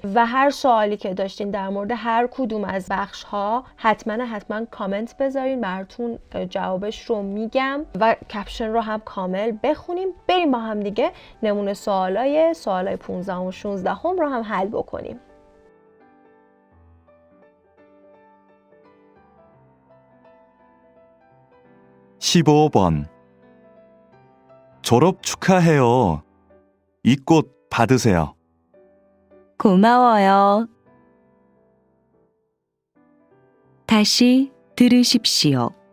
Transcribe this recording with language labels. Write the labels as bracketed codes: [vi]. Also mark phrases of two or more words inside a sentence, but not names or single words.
[fa] و هر سوالی که داشتین در مورد هر کدوم از بخش‌ها حتما کامنت بذارین، براتون جوابش رو میگم و کپشن رو هم کامل بخونیم. بریم با هم دیگه نمونه سوالای 15 و 16 هم رو هم حل بکنیم. [ko] 15번. 졸업 축하해요. 이 꽃 받으세요. 고마워요. 다시 들으십시오.